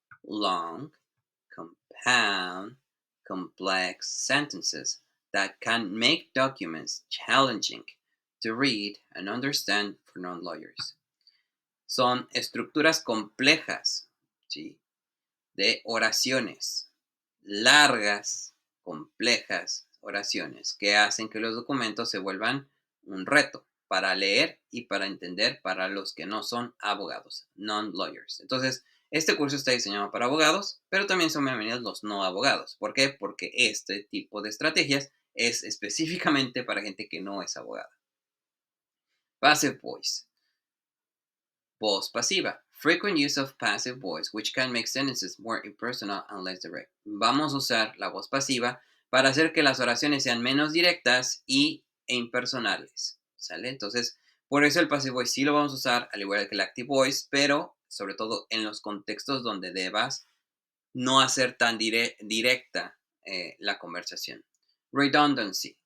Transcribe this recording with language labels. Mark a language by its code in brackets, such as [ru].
[en] Long, compound, complex sentences that can make documents challenging to read and understand for non-lawyers. [es] Son estructuras complejas, ¿sí? De oraciones, largas, complejas oraciones que hacen que los documentos se vuelvan un reto para leer y para entender para los que no son abogados, non-lawyers. Entonces, este curso está diseñado para abogados, pero también son bienvenidos los no abogados. ¿Por qué? Porque este tipo de estrategias es específicamente para gente que no es abogada. Passive voice. Voz pasiva. [en] Frequent use of passive voice, which can make sentences more impersonal and less direct. [es] Vamos a usar la voz pasiva para hacer que las oraciones sean menos directas e impersonales. ¿Sale? Entonces, por eso el passive voice sí lo vamos a usar, al igual que el active voice, pero sobre todo en los contextos donde debas no hacer tan directa la conversación. Redundancy.